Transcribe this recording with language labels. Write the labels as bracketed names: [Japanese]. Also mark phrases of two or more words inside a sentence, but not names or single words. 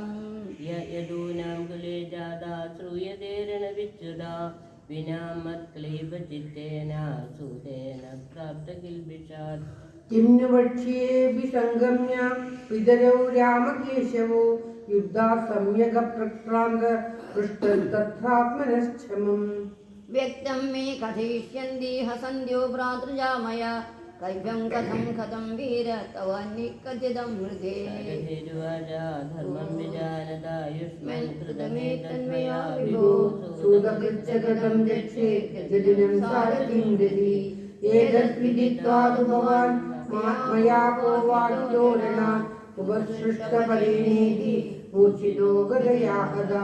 [Sanskrit] യദൂനാം കുലേ ജാതാ ശ്രൂയതേ രണവിച്യുതാ വിനാ മത്ക്ലൈവ ചിത്തേന സൂതേന പ്രാപ്ത കിൽബിഷാത്. കിംനു വക്ഷ്യേഭി സംഗമ്യ പിതരൗ രാമകേശവോ യുദ്ധാ സമ്യക പ്രക്രാന്ത പൃഷ്ടതത്രാത്മനശ്ചമം. വ്യക്തം മേ കഥയിഷ്യന്തി ഹസന്ധ്യോ ഭ്രാതൃജാമയ कैव्यं कथं वीर तवान्निकथितं हृदे सारथिर्वाचा धर्मं विजानदायुष्मन् कृतमेतन्मया विभो सूतकृत्यगतं यक्षे यजदिनं सारथिं हृदि एतद्विदित्वा तु भवान् मया पूर्वादितोरणात् उपसृष्टपरिणीति मूर्छितो गदया हदा।